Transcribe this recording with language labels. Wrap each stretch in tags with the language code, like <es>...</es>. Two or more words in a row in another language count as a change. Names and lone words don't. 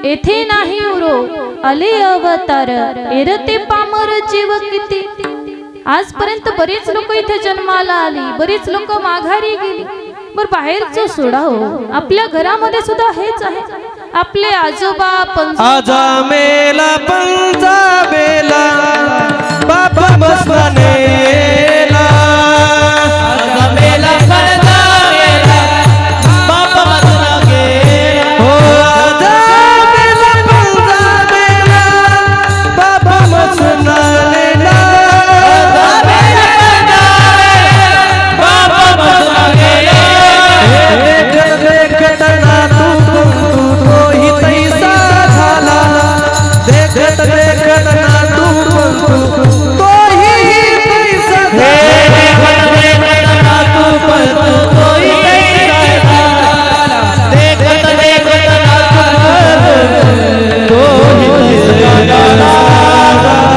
<mr>येथे नाही उरो आले अवतार एरते पामर जीव किती। आजपर्यंत बरेच लोक इथे जन्माला आली, बरेच लोक माघारी गेली। बर बाहेरचं सोडा हो, आपल्या घरामध्ये सुद्धा हेच आहे। आपले आजोबा</mr> <hi>आजा मेला पंजा बेला बाबा मस्तानेला, आजा मेला पंजा बेला बाबा मस्तानेला, हो आजा मेला पंजा बेला बाबा मस्तानेला, आजा मेला पंजा बेला बाबा मस्तानेला।</hi> <mr>देखत ना तू तोही तैसा झाला, देखत देखत ना तू तोही तैसा झाला, देखत ना तू तोही तैसा झाला, देखत देखत ना तू तोही तैसा झाला।</mr>